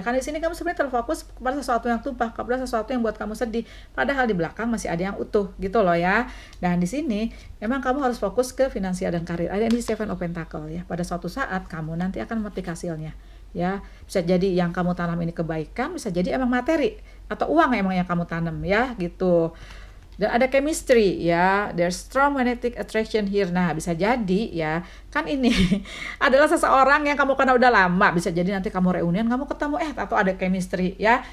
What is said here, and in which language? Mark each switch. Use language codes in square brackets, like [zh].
[id] Karena di sini kamu sebenarnya terfokus kepada sesuatu yang tumpah, kepada sesuatu yang buat kamu sedih, padahal di belakang masih ada yang utuh gitu loh ya. Dan di sini memang kamu harus fokus ke finansial dan karir. Ada di Seven of Pentacle ya. Pada suatu saat kamu nanti akan memetik hasilnya ya. Bisa jadi yang kamu tanam ini kebaikan, bisa jadi emang materi atau uang emang yang kamu tanam ya gitu. Dan ada chemistry ya, [en] there's strong magnetic attraction here. [id] Nah, bisa jadi ya, kan ini adalah seseorang yang kamu kenal udah lama. Bisa jadi nanti kamu reunian, kamu ketemu atau ada chemistry ya.